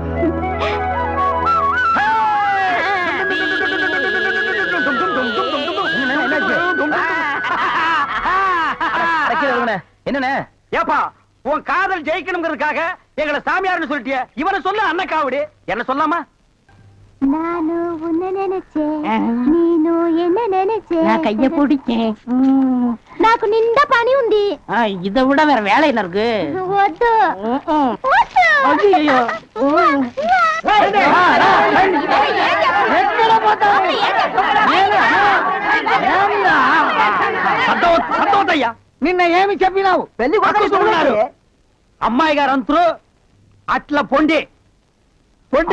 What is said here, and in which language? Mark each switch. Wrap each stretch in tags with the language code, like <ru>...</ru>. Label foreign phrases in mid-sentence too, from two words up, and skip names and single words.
<ta>என்ன ஏப்பா, உன் காதல் ஜெயிக்கணுங்கிறதுக்காக எங்களை சாமியார்னு சொல்லிட்டிய. இவனை சொல்ல அண்ணக்காவடி என்ன சொல்லாமா? நானும் உன்னை நினைச்சேன், நீனும் என்ன நினைச்சேன். நான் கைய பிடிச்சேன்.</ta> <te>నాకు నిండా పని ఉంది.</te> <ta>இதை விட வேற வேலை என்ன இருக்கு?</ta> <te>వద్దు వద్దు.</te> <ta>ஐயோ.</ta> <te>సంతోషయ్యా నిన్న ఏమి చెప్పినావు? పెళ్లి కొడుకున్నారు అమ్మాయి గారు అంతరు అట్లా పొండి పొండి</te>